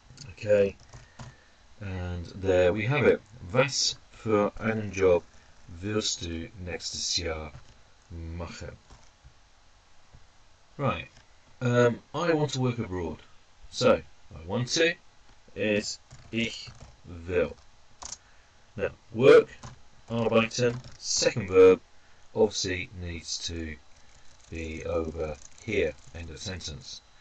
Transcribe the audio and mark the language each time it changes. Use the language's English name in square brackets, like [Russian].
[English] Okay, and there we have it. [German] Was für einen Job willst du nächstes Jahr machen? [English] Right, I want to work abroad. So, I want to is [German] ich will. [English] Now, work, arbeiten, second verb, obviously needs to be over here, end of sentence.